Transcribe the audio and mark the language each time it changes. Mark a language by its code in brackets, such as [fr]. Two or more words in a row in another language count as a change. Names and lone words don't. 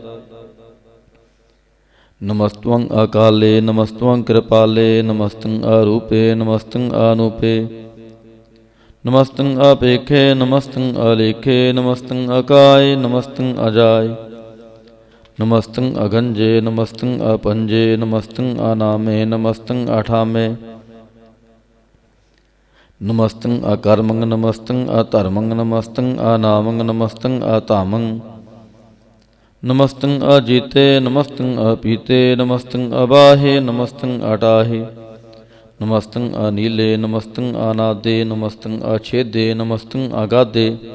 [bra] ਨਮਸਤਵੰ ਅਕਾਲੇ ਨਮਸਤਵੰ ਕਿਰਪਾਲੇ, ਨਮਸਤੰ ਅਰੂਪੇ ਨਮਸਤੰ ਅਨੂਪੇ। ਨਮਸਤੰ ਆਪੇਖੇ ਨਮਸਤੰ ਅਲੇਖੇ, ਨਮਸਤੰ ਅਕਾਏ ਨਮਸਤੰ ਅਜਾਏ। नमस्तं अगंजे नमस्तं अपंजे नमस्तं अनामे नमस्तं अठामे नमस्तं अकर्मं नमस्तं अधर्मं नमस्तं अनामं नमस्तं अधामं नमस्तं अजीते नमस्तं अपीते नमस्तं अबाहे नमस्तं अटाहे नमस्तं अनीले नमस्तं अनादे नमस्तं अछेदे नमस्तं अगाधे